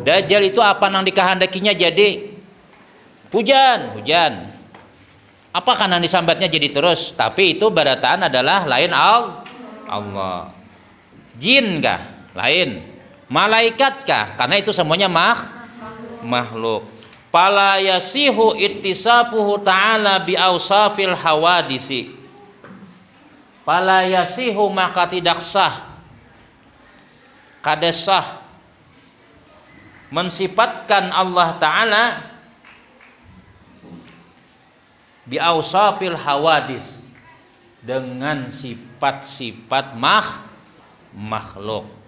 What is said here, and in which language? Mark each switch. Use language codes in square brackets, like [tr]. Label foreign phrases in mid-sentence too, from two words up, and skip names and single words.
[bjn] Dajjal itu apa nang dikehendakinya jadi hujan. Apa kan yang disambatnya jadi terus? Tapi itu barataan adalah lain Allah. [id] Jin kah? Lain. Malaikat kah? Karena itu semuanya makhluk. [ar] فلا يصح اتصافه تعالى بأوصاف الحوادث. فلا يصح, [bjn] maka tidak sah, kada sah mensifatkan Allah Ta'ala [ar] بأوصاف الحوادث, [bjn] dengan sifat-sifat makhluk.